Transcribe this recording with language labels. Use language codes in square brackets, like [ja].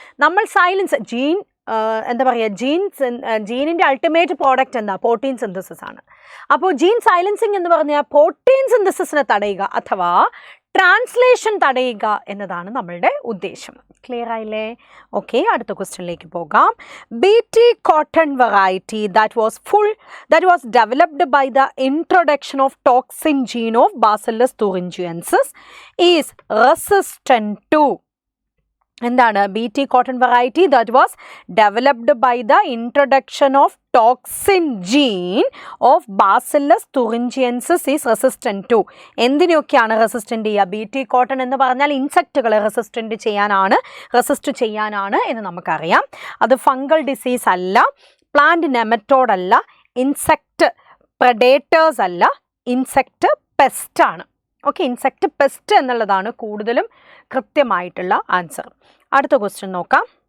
[ml] നമ്മൾ silence gene എന്താ പറയുക, ജീനിൻ്റെ അൾട്ടിമേറ്റ് പ്രോഡക്റ്റ് എന്താ? പ്രോട്ടീൻ സിന്തസിസ് ആണ്. അപ്പോൾ ജീൻ സൈലൻസിങ് എന്ന് പറഞ്ഞാൽ പ്രോട്ടീൻ സിന്തസിസിനെ തടയുക അഥവാ ട്രാൻസ്ലേഷൻ തടയുക എന്നതാണ് നമ്മളുടെ ഉദ്ദേശം. ക്ലിയർ ആയില്ലേ? ഓക്കെ, അടുത്ത ക്വസ്റ്റ്യനിലേക്ക് പോകാം. [en] BT cotton variety that was developed by the introduction of toxin gene of Bacillus thuringiensis is resistant to. [ml] എന്താണ്? [en] BT cotton variety that was developed by the introduction of toxin gene of Bacillus thuringiensis is resistant to. [ml] എന്തിനൊക്കെയാണ് resistant ചെയ്യുക? BT cotton എന്ന് പറഞ്ഞാൽ ഇൻസെക്റ്റുകളെ resist ചെയ്യാനാണ് എന്ന് നമുക്കറിയാം. അത് fungal disease അല്ല, plant nematode അല്ല, ഇൻസെക്റ്റ് പ്രഡേറ്റേഴ്സ് അല്ല, ഇൻസെക്റ്റ് പെസ്റ്റ് ആണ്. ഓക്കെ, ഇൻസെക്റ്റ് പെസ്റ്റ് എന്നുള്ളതാണ് കൂടുതലും കൃത്യമായിട്ടുള്ള ആൻസർ. അടുത്ത ക്വസ്റ്റ്യൻ നോക്കാം.